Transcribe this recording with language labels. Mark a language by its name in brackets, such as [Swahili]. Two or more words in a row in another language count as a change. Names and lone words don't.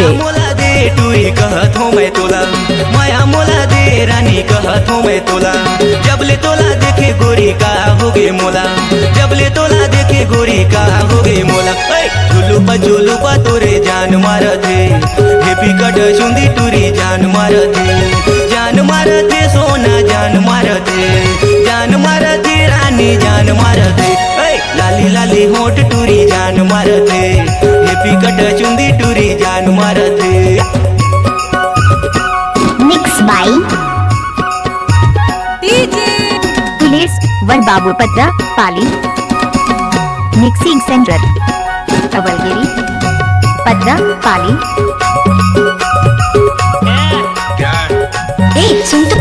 [Chhattisgarhi] मोला दे टूरी कहत हो मैं तोला माया मोला दे रानी कहत हो मैं तोला जबले तोला देखे गोरी का होगे मोला जबले तोला देखे गोरी का होगे मोला। झुलू पा तोरे जान मारते हेपी कट सुंदी टूरी जान मारते सोना जान मारते रानी जान मारते लाली लाली होठ टूरी जान मारते हेपी कट चुंदी टूरी जान मारते। [English] mix by [Chhattisgarhi] तुलेश्वर बाबू पत्र पाली मिक्सिंग सेंटर अवलगिरी पत्र पाली सुन तो